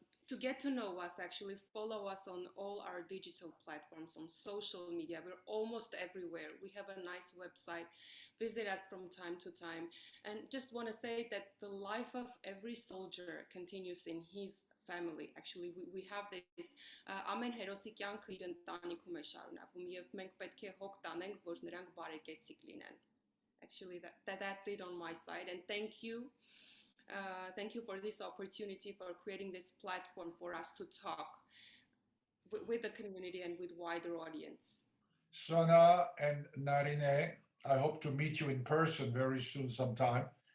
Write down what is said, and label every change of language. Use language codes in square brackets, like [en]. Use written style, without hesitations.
[en] To get to know us, actually, follow us on all our digital platforms, on social media. We're almost everywhere. We have a nice website. Visit us from time to time. And just want to say that the life of every soldier continues in his family. Actually, we have this [hy] ամեն հերոսի կյանքը իր ընտանիքում է շարունակում եւ մենք պետք է հոգ տանենք, որ նրանք բարեկեցիկ լինեն. [en] Actually, that's it on my side. And thank you. Thank you for this opportunity, for creating this platform for us to talk with the community and with wider audience. Sona and Narine, I hope to meet you in person very soon sometime.